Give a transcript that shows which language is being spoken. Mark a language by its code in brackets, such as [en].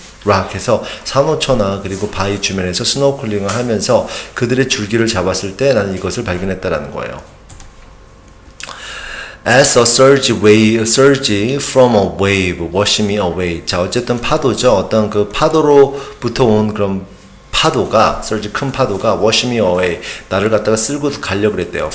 [ko] 락해서 산호초나 그리고 바위 주변에서 스노클링을 하면서 그들의 줄기를 잡았을 때 나는 이것을 발견했다라는 거예요. [en] As a surge from a wave wash me away. [ko] 자, 어쨌든 파도죠. 어떤 그 파도로부터 온 그런 파도가, surge 큰 파도가 [en] wash me away. [ko] 나를 갖다가 쓸고 가려고 그랬대요.